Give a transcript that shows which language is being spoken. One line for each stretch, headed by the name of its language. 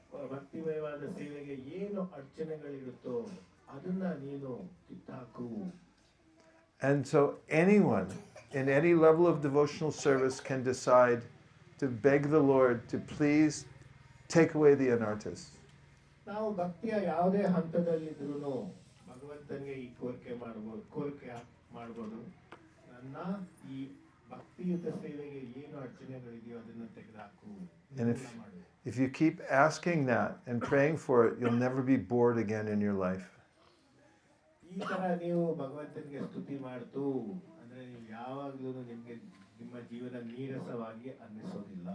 Kannada: ಭಕ್ತಿಮಯವಾದ ಸೇವೆಗೆ ಏನು ಅಡಚಣೆಗಳಿರುತ್ತೋ ಅದನ್ನ ನೀನು ಕಿತ್ತಾಕು.
English: And so anyone in any level of devotional service can decide to beg the Lord to please take away the anarthas.
Kannada: ನಾವು ಭಕ್ತಿಯ ಯಾವುದೇ ಹಂತದಲ್ಲಿದ್ರೂ ಭಗವಂತನಿಗೆ ಈ ಕೋರಿಕೆ ಮಾಡ್ಬೋದು ನನ್ನ ಈ ಭಕ್ತಿಯುತ ಸೇವೆಗೆ ಏನು ಅಡಚಣೆಗಳಿದೆಯೋ ಅದನ್ನು ತೆಗೆದುಹಾಕು.
English: And if you keep asking that and praying for it, you'll never be bored again in your life.
Kannada: ಈ ತರ ನೀವು ಭಗವಂತನಿಗೆ ಸ್ತುತಿ ಮಾಡ್ತು ಅಂದ್ರೆ ನೀವು ಯಾವಾಗಲೂ ನಿಮಗೆ ನಿಮ್ಮ ಜೀವನ ನೀರಸವಾಗಿ ಅನ್ನಿಸೋದಿಲ್ಲ.